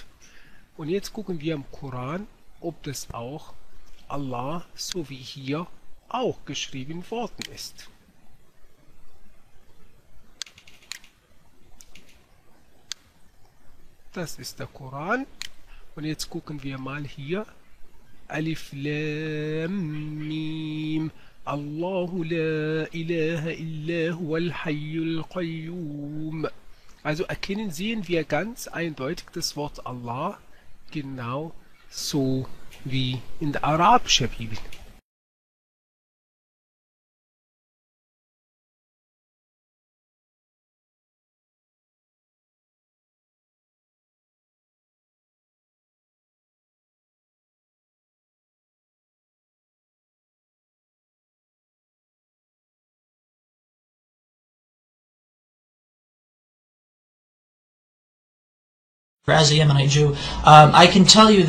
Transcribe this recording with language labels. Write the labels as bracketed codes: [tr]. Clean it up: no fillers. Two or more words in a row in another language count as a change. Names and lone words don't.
[de] Und jetzt gucken wir im Koran, ob das auch Allah, so wie hier, auch geschrieben worden ist. Das ist der Koran. Und jetzt gucken wir mal hier. [ar] ألف لام ميم. الله لا إله إلا هو الحي القيوم. [de] Also sehen wir ganz eindeutig das Wort Allah genau so wie in der arabischen Bibel. [en] As a Yemenite Jew, I can tell you